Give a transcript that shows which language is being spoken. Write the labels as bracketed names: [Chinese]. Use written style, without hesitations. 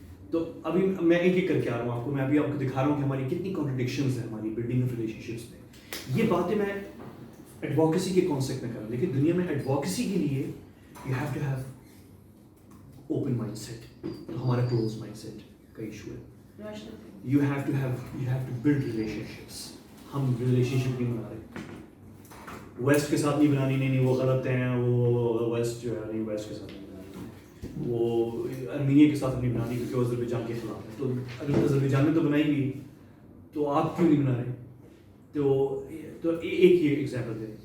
[Urdu] تو ابھی میں ایک ایک کر کے آ رہا ہوں آپ کو، میں ابھی آپ کو دکھا رہا ہوں کہ ہماری کتنی کانٹرڈکشنز ہیں ہماری بلڈنگ آف ریلیشن شپس میں. یہ باتیں میں ایڈوکیسی کے کانسیپٹ میں کر رہا ہوں، لیکن دنیا میں ایڈوکیسی کے لیے [English] You have to have open mind set. [Urdu] تو ہمارا کلوز مائنڈ سیٹ کا ایشو ہے. [English] You have to build relationships. [Urdu] ہم ریلیشن شپ نہیں بنا رہے. ویسٹ کے ساتھ نہیں بنانی، نہیں وہ غلط ہیں، وہ ویسٹ جو ہے نہیں ویسٹ کے ساتھ نہیں بنانی، وہ ارمینیا کے ساتھ نہیں بنانی کیونکہ وہ آذربائیجان کے خلاف ہے. تو اگر آذربائیجان نے تو بنائی ہوئی تو آپ کیوں نہیں بنا رہے؟ تو ایک یہ ایگزامپل ہے.